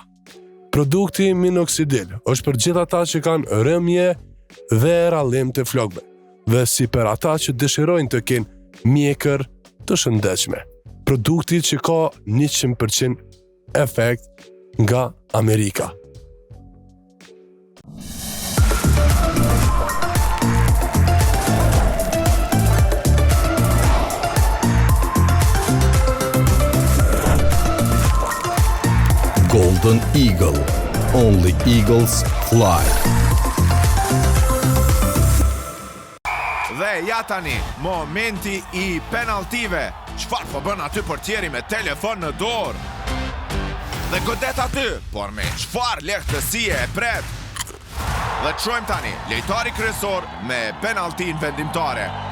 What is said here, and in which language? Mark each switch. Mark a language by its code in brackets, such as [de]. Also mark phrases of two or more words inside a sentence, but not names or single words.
[sq] Produkti Minoxidil është për gjithë ata që kanë rëmje dhe rallim të flokëve, dhe si për ata që dëshirojnë të kenë mjekër të shëndetshme. Produkti që ka 100% efekt nga Amerika. Golden Eagle. [en] Only eagles fly. [sq] Dhe ja tani, momenti i penaltive. Çfarë po bën aty portieri me telefon në dorë? Dhe godet aty, por me çfarë lehtësie e pret? Dhe çojmë tani, lejtari kryesor me penaltin vendimtare.